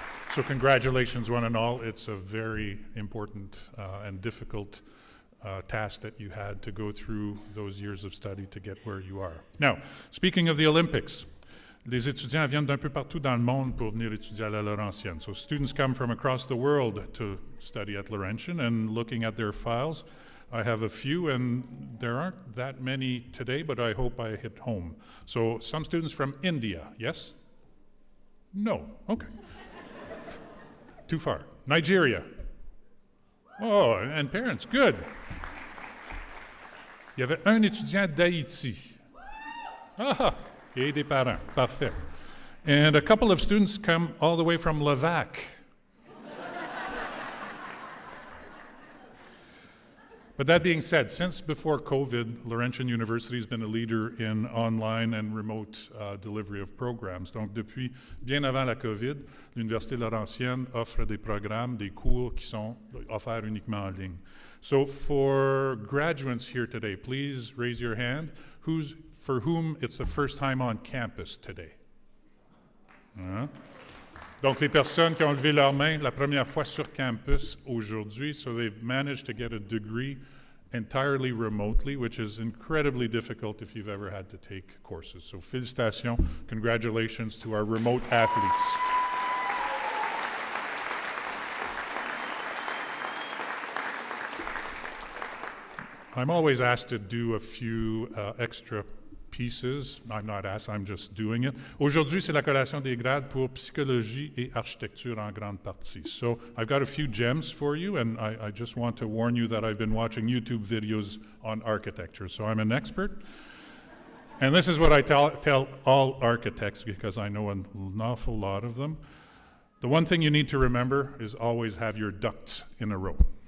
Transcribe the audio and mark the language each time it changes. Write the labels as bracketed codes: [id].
[en] So congratulations, one and all. It's a very important and difficult task that you had to go through those years of study to get where you are. Now, speaking of the Olympics, [fr] les étudiants viennent d'un peu partout dans le monde pour venir étudier à la Laurentienne. [en] So students come from across the world to study at Laurentian, and looking at their files, I have a few, and there aren't that many today, but I hope I hit home. So some students from India, yes? No, okay. Too far. Nigeria. Oh, and parents, good. [fr] Il y avait un étudiant d'Haïti. Ah, et des parents, parfait. [en] And a couple of students come all the way from Levac. But that being said, since before COVID, Laurentian University has been a leader in online and remote delivery of programs. [fr] Donc, depuis bien avant la COVID, l'Université Laurentienne offre des programmes, des cours qui sont offerts uniquement en ligne. [en] So for graduates here today, please raise your hand. For whom it's the first time on campus today? [fr] Hein? Donc, les personnes qui ont levé leur main la première fois sur campus aujourd'hui, [en] so they've managed to get a degree entirely remotely, which is incredibly difficult if you've ever had to take courses. So, [fr] félicitations, [en] congratulations to our remote athletes. I'm always asked to do a few extra pieces. I'm not asked, I'm just doing it. [fr] Aujourd'hui, c'est la collation des grades pour psychologie et architecture en grande partie. [en] So I've got a few gems for you, and I just want to warn you that I've been watching YouTube videos on architecture. So I'm an expert. And this is what I tell all architects, because I know an awful lot of them. The one thing you need to remember is always have your ducks in a row.